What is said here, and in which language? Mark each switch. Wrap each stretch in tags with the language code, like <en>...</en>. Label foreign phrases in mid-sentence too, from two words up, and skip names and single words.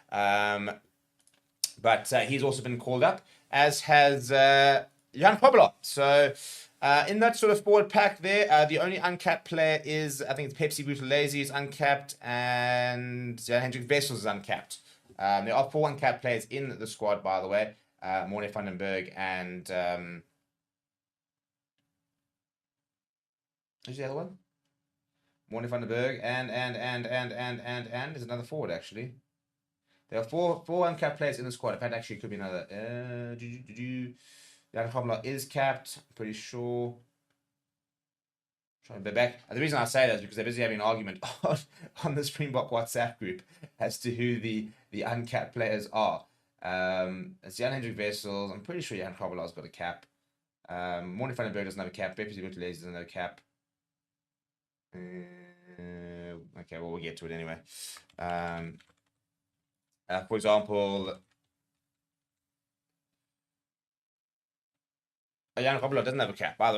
<en>But he's also been called up, as has Jan Kobela. So in that sort of forward pack there, the only uncapped player is, I think it's Pepsi Buthelezi is uncapped, and Jan Hendrik Wessels is uncapped. There are 4 uncapped players in the squad, by the way. Morne van den Berg and... who's the other one? Morne van den Berg and there's another forward, actually. There are four uncapped players in the squad. In fact, actually, it could be another. Jan Kobela is capped, I'm pretty sure. Trying to be back. The reason I say that is because they're busy having an argument on the Springbok WhatsApp group as to who the uncapped players are. It's Jan Hendrik Wessels. I'm pretty sure Jan Kobela's got a cap. Morne van den Berg doesn't have a cap. Pepsi Buthelezi doesn't have a cap. Okay, well, we'll get to it anyway. For example, Jan Kobela doesn't have a cap, by the way.</en>